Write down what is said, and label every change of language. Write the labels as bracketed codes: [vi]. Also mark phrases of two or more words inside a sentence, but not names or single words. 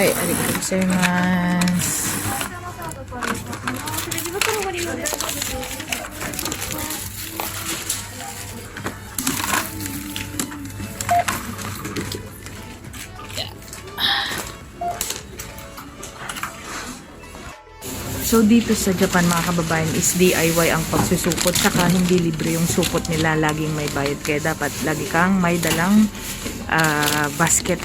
[ja] はい、ありがとうございます。レジ袋ご利用ですか？ [tl] So dito sa Japan mga kababayan is DIY ang pagsusupot, saka hindi libre yung supot nila, laging may bayad, kaya dapat lagi kang may dalang basket.